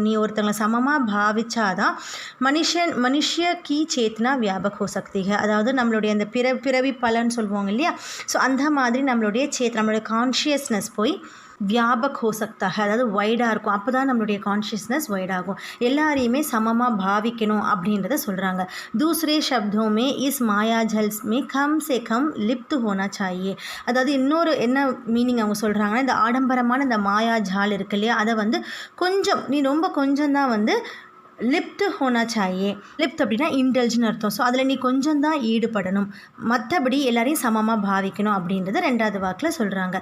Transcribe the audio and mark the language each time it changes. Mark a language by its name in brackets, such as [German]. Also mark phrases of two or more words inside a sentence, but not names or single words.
[Tamil] நீ ஒருத்தவங்களை சமமாக பாவிச்சாதான் [Hindi] मनुष्य की चेतना व्यापक हो सकती है. [Tamil] அதாவது நம்மளுடைய அந்த பிறவி பலன் சொல்லுவாங்க இல்லையா. ஸோ அந்த மாதிரி நம்மளுடைய நம்மளுடைய கான்ஷியஸ்னஸ் போய் [Hindi] व्यापक हो सकता है, [Tamil] அதாவது வைடாக இருக்கும். அப்போ தான் நம்மளுடைய கான்ஷியஸ்னஸ் வைடாகும். எல்லாரையுமே சமமாக பாவிக்கணும் அப்படின்றத சொல்கிறாங்க. [Hindi] दूसरे शब्दों में इस मायाजल में कम से कम लिप्त होना चाहिए. [Tamil] அதாவது இன்னொரு என்ன மீனிங் அவங்க சொல்கிறாங்கன்னா, இந்த ஆடம்பரமான இந்த மாயாஜால் இருக்கு இல்லையா, அதை வந்து கொஞ்சம் நீ ரொம்ப கொஞ்சம் தான் வந்து [Hindi] लिप्त होना चाहिए. [Tamil] லிப்ட் அப்படின்னா இன்டெல்ஜ்னு அர்த்தம். ஸோ அதில் நீ கொஞ்சம் தான் ஈடுபடணும், மற்றபடி எல்லாரையும் சமமாக பாவிக்கணும் அப்படின்றத 2வது வாக்கில் சொல்கிறாங்க.